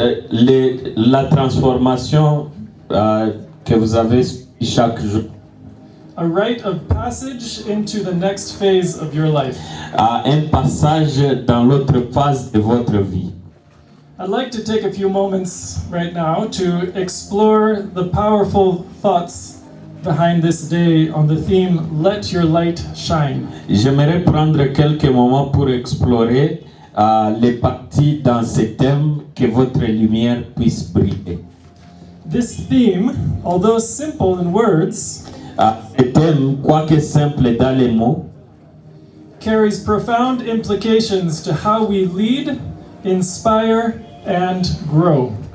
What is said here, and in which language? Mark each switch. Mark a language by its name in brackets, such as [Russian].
[French] la transformation que vous avez chaque jour. [English] a rite of passage into the next phase of your life. [French] Un passage dans l'autre phase de votre vie. [English] I'd like to take a few moments right now to explore the powerful thoughts behind this day on the theme, Let Your Light Shine. [French] J'aimerais prendre quelques moments pour explorer les parties dans ce thème, que votre lumière puisse briller. [English] This theme, although simple in words, [French] Ce thème, quoique simple dans les mots, [English] carries profound implications to how we lead, inspire, and grow.